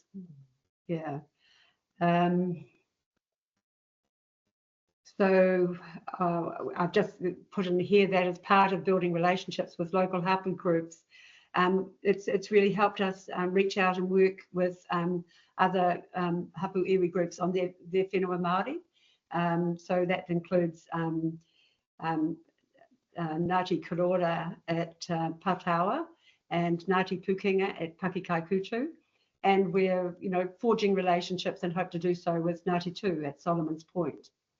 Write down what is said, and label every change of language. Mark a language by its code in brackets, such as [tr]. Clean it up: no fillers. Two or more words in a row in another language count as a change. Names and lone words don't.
[en] Yeah. So I've just put in here that as part of building relationships with local hapu groups, it's really helped us reach out and work with other [mi] hapu iwi [en] groups on their [mi] whenua Māori. [en] So that includes Ngāti Karora at Patawa and Ngāti Pukenga at Pakikaikutu. And we're, forging relationships and hope to do so with Ngāti Tū at Solomon's Point.